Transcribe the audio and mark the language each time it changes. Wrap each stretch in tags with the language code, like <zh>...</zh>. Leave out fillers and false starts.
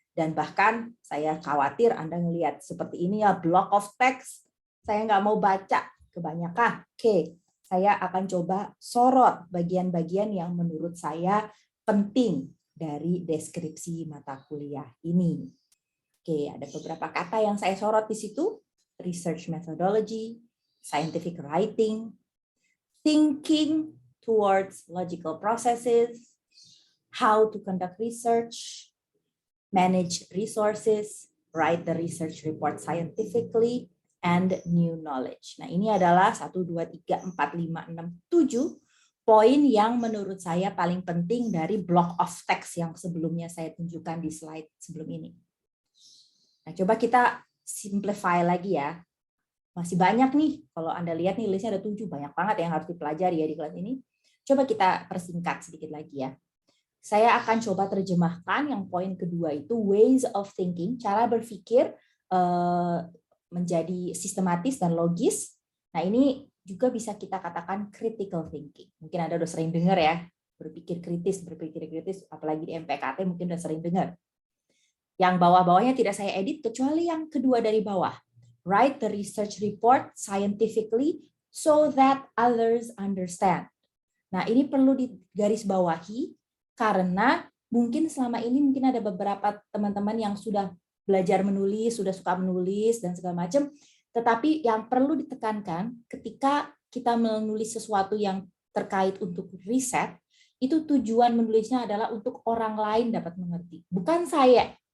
<id>Dan bahkan saya khawatir Anda ngelihat seperti ini ya,</id> <en>block of text.</en> <id>Saya nggak mau baca kebanyakan. Oke, saya akan coba sorot bagian-bagian yang menurut saya penting dari deskripsi mata kuliah ini. Oke, ada beberapa kata yang saya sorot di situ.</id> <en>Research methodology, scientific writing, thinking towards logical processes, how to conduct research, manage resources, write the research report scientifically, and new knowledge.</en> <id>Nah, ini adalah 1, 2, 3, 4, 5, 6, 7 poin yang menurut saya paling penting dari</id> <en>block of text</en> <id>yang sebelumnya saya tunjukkan di slide sebelum ini. Nah, coba kita simplify lagi ya. Masih banyak nih, kalau Anda lihat nih listnya ada 7, banyak banget yang harus dipelajari ya di kelas ini. Coba kita persingkat sedikit lagi ya. Saya akan coba terjemahkan yang poin kedua itu</id> <en>ways of thinking,</en> <id>cara berpikir menjadi sistematis dan logis. Nah, ini juga bisa kita katakan</id> <en>critical thinking.</en> <id>Mungkin Anda udah sering dengar ya, berpikir kritis, apalagi di MPKT mungkin udah sering dengar. Yang bawah-bawahnya tidak saya edit, kecuali yang kedua dari bawah.</id> <en>Write the research report scientifically so that others understand.</en> <id>Nah, ini perlu digarisbawahi karena mungkin selama ini mungkin ada beberapa teman-teman yang sudah belajar menulis, sudah suka menulis dan segala macam, tetapi yang perlu ditekankan ketika kita menulis sesuatu yang terkait untuk riset, itu tujuan menulisnya adalah untuk orang lain dapat mengerti. Bukan saya.</id>